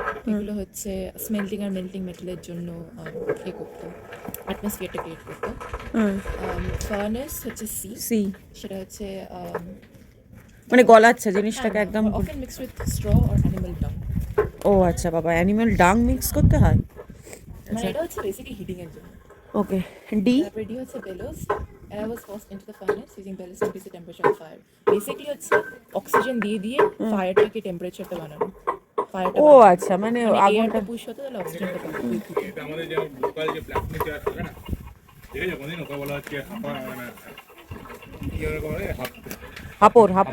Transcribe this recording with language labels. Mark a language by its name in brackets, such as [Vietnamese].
[Bangla] এগুলো হচ্ছে smelting are melting মেটালের জন্য এ করতো, অ্যাটমসফিয়ারটা ক্রিয়েট করতো। ফার্নেস হচ্ছে সি, সেটা হচ্ছে মানে গলাচ্ছে জিনিসটাকে একদম। [English] Often mix with straw or animal dung. [Bangla] ও আচ্ছা বাবা, অ্যানিমাল ডাং মিক্স করতে হয়। মানে এটা হচ্ছে বেসিক্যালি হিটিং এর জন্য। ওকে, ডি। তারপরে ডি হচ্ছে বেলোস। [English] Air was forced into the furnace using bellows to increase the temperature of fire. [Bangla] Basically হচ্ছে অক্সিজেন দিয়ে দিয়ে ফায়ারটাকে টেম্পারেচারটা বানানো। ফায়ারটা ও আচ্ছা, মানে আগুনটা এয়ারটা পুশ হতো তাহলে অক্সিজেনটা পাবো। এটা আমাদের যে লোকাল যে প্ল্যাটফর্মে চেয়ার থাকে না, ঠিক আছে, কোনদিন ওকে বলা হচ্ছে হাঁপা, মানে কি করে হাপড়